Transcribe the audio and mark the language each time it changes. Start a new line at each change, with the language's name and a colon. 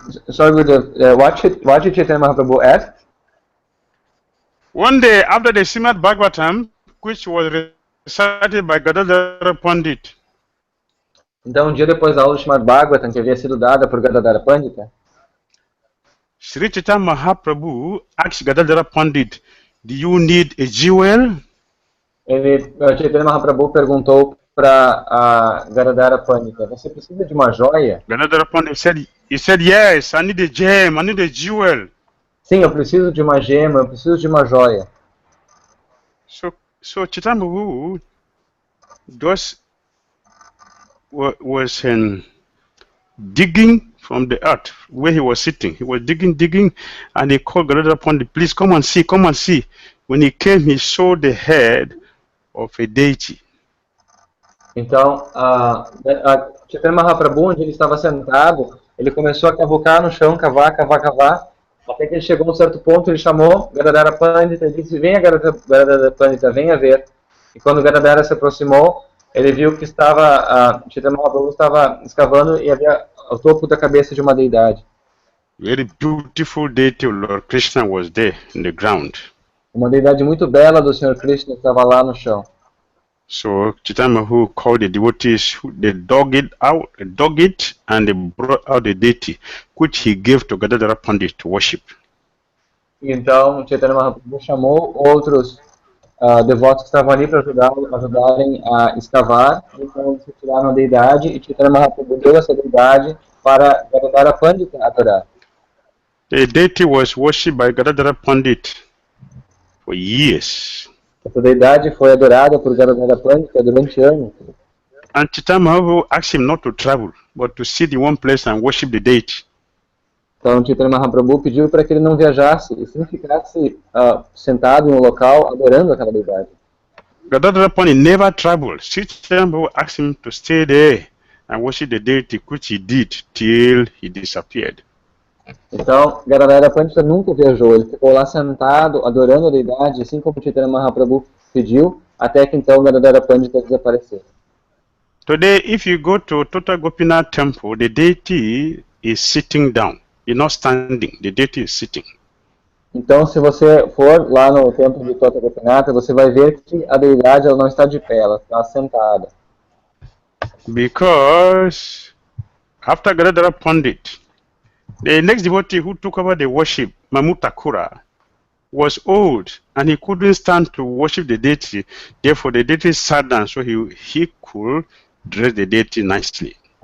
English: Sorry, what did Chaitanya Mahaprabhu ask? One day after the Srimad Bhagavatam, which was recited by Gadadhara Pandit,
Portuguese: então, dia depois da aula do Srimad Bhagavatam, que havia sido dada por Gadadhara Pandita,
English: Sri Chaitanya Mahaprabhu asked Gadadhara Pandit, do you need a jewel?
Portuguese: Chaitanya Mahaprabhu perguntou para Gadadhara Pandita, você precisa de uma joia?
English: Gadadhara Pandit said, yes, I need a gem, I need a jewel.
Portuguese: Sim, eu preciso de uma gema, eu preciso de uma joia.
English: So Chaitanya Mahaprabhu was digging from the earth where he was sitting. He was digging, and he called Gadadhara Pandit, please come and see. When he came, he saw the head of a deity.
Portuguese: Então, Chaitanya Mahaprabhu, onde ele estava sentado, ele começou a cavucar no chão, cavar, até que ele chegou a um certo ponto, ele chamou Gadadhara Pandita e disse, venha Gadadhara Pandita, venha ver. E quando Gadadhara se aproximou, ele viu que Chaitanya Mahaprabhu estava escavando e havia o topo da cabeça de uma deidade.
English: Very beautiful deity of Lord Krishna was there in the ground.
Portuguese: Uma deidade muito bela do Senhor Krishna estava lá no chão.
English: So Chaitanya Mahaprabhu called the devotees, they dug it, and they brought out the deity, which he gave to Gadadhara Pandit to worship.
Portuguese: Então Chaitanya Mahaprabhu chamou outros devotos que estavam ali para ajudarem a escavar. Então eles retiraram a deidade e Chaitanya Mahaprabhu deu essa deidade para Gadadhara Pandita adorar.
English: The deity was worshipped by Gadadhara Pandit for years.
Portuguese: Essa deidade foi adorada por Gadadhara Pandita durante anos.
English: And Chaitanya Mahaprabhu asked him not to travel, but to sit in one place and worship the deity.
Portuguese: Então Chaitanya Mahaprabhu pediu para que ele não viajasse e sim ficasse sentado em um local adorando aquela deidade.
English: Gadadhara Pandit never traveled. Chaitanya Mahaprabhu asked him to stay there and worship the deity, which he did till he disappeared.
Portuguese: Então Gadadhara Pandita nunca viajou, ele ficou lá sentado adorando a deidade, assim como Chaitanya Mahaprabhu pediu, até que então Gadadhara Pandita desapareceu.
English: Today, if you go to Tota Gopinath temple, the deity is sitting down. He's not standing, the deity is sitting.
Portuguese: Então, se você for lá no templo de Tota Gopinath, você vai ver que a deidade ela não está de pé, ela está sentada.
English: Because after Gadadhara Pandit, the next devotee who took over the worship, Mamutakura, was old and he couldn't stand to worship the deity. Therefore, the deity sat down so he could dress the deity nicely.